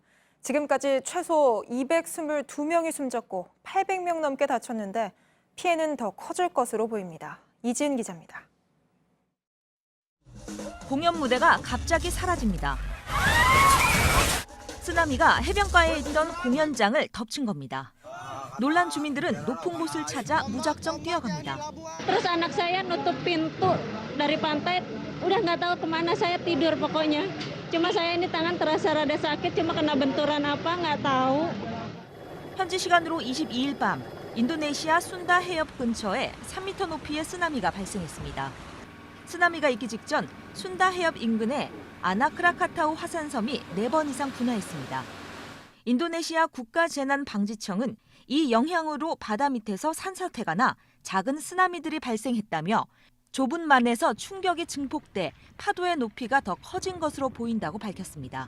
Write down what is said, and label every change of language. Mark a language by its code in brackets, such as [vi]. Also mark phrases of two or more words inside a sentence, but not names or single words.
[ko] 지금까지 최소 222명이 숨졌고 800명 넘게 다쳤는데 피해는 더 커질 것으로 보입니다. 이지은 기자입니다. 공연 무대가 갑자기 사라집니다. 쓰나미가 해변가에 있던 공연장을 덮친 겁니다. 놀란 주민들은 높은 곳을 찾아 무작정 뛰어갑니다. [id] Terus anak saya nutup pintu dari pantai, udah nggak tahu kemana saya tidur pokoknya. Cuma saya ini tangan terasa rada sakit, cuma kena benturan apa nggak tahu. [ko] 현지 시간으로 22일 밤 인도네시아 순다 해협 근처에 3m 높이의 쓰나미가 발생했습니다. 쓰나미가 있기 직전 순다 해협 인근에 아나크라카타우 화산섬이 4번 이상 분화했습니다. 인도네시아 국가재난방지청은 이 영향으로 바다 밑에서 산사태가 나 작은 쓰나미들이 발생했다며 좁은 만에서 충격이 증폭돼 파도의 높이가 더 커진 것으로 보인다고 밝혔습니다.